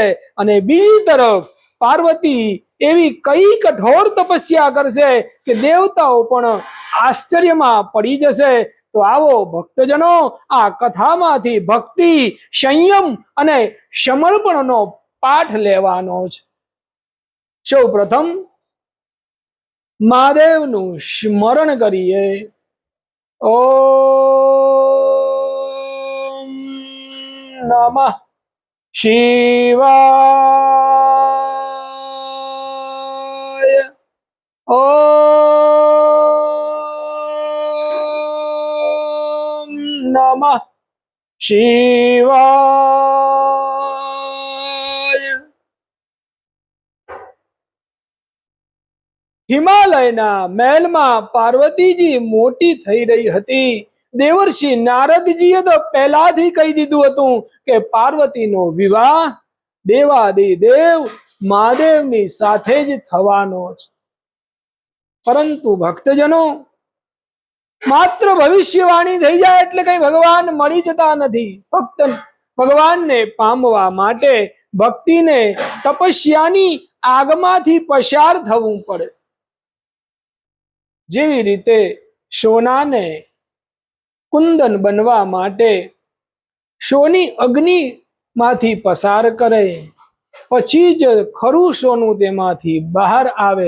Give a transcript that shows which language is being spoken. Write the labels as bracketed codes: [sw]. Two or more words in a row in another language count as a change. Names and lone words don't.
[gu] અને બીજી તરફ પાર્વતી એવી કઈ કઠોર તપસ્યા કરશે કે દેવતાઓ પણ આશ્ચર્યમાં પડી જશે। તો આવો ભક્તજનો, આ કથામાંથી ભક્તિ, સંયમ અને સમર્પણનો પાઠ લેવાનો છે। સૌ પ્રથમ મહાદેવનું સ્મરણ કરીએ। [sa] ओम नमः शिवाय। ओम नमः शिवाय। [gu] હિમાલયના મહેલમાં પાર્વતીજી મોટી થઈ રહી હતી। દેવર્ષિ નારદજીએ તો પહેલાથી કહી દીધું હતું કે પાર્વતીનો વિવાહ દેવાદિદેવ મહાદેવની સાથે જ થવાનો છે। પરંતુ ભક્તજનો, માત્ર ભવિષ્યવાણી થઈ જાય એટલે કંઈ ભગવાન મળી જતા નથી। फक्त ભગવાનને પામવા માટે ભક્તિને તપસ્યાની આગમાંથી પસાર થવું પડે. જેવી રીતે સોનાને કુંદન બનવા માટે સોની અગ્નિમાંથી પસાર કરે, પછી જ ખરું સોનું તેમાંથી બહાર આવે.